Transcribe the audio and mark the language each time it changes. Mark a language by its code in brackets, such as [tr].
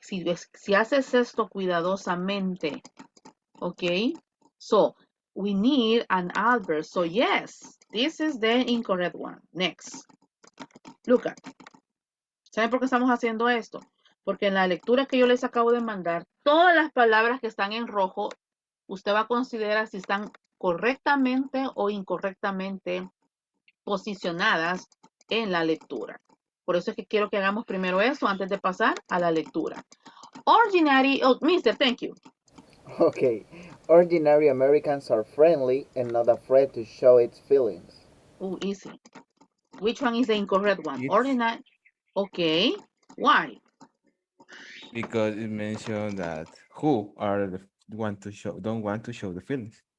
[es] Si haces esto cuidadosamente. [en] Okay. So we need an adverb. So yes, this is the incorrect one. Next. Look at. [es] ¿Saben por qué estamos haciendo esto? Porque en la lectura que yo les acabo de mandar, todas las palabras que están en rojo, usted va a considerar si están correctamente o incorrectamente posicionadas en la lectura. Por eso es que quiero que hagamos primero eso antes de pasar a la lectura. [en] Ordinary, oh, mister, thank you. Okay. Ordinary Americans are friendly and not afraid to show its feelings. Oh, easy. Which one is the incorrect one? It's Ordinary. Okay. Why? because it mentioned that who are the don't want to show the feelings.